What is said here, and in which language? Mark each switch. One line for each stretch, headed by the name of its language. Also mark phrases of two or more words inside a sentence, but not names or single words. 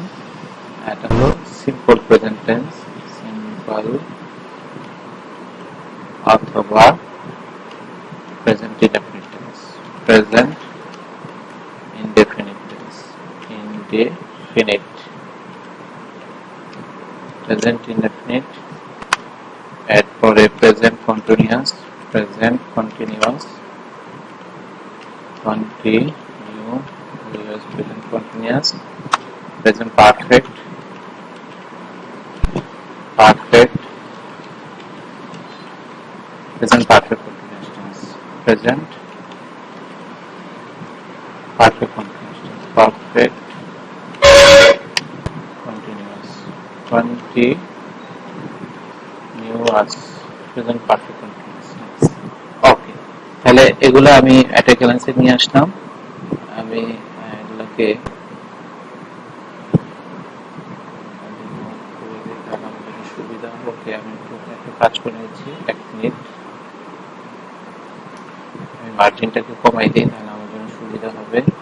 Bangla: এটা হলো
English: simple present tense, simple অথবা present indefinite tense, present indefinite tense, indefinite, present indefinite, এরপরে present continuous, present continuous, present continuous, present perfect, perfect, present perfect continuous tense, present perfect continuous tense, perfect continuous, continuous, present perfect continuous tense.
Bangla: ওকে, তাহলে এগুলো আমি একটা ক্লাসে নিয়ে আসলাম। আমি এগুলোকে সুবিধা হবে, আমি একটু কাজ করে নিচ্ছি। 1 মিনিট, আমি মার্জিনটাকে কমাই দিই, তাহলে আমার জন্য সুবিধা হবে।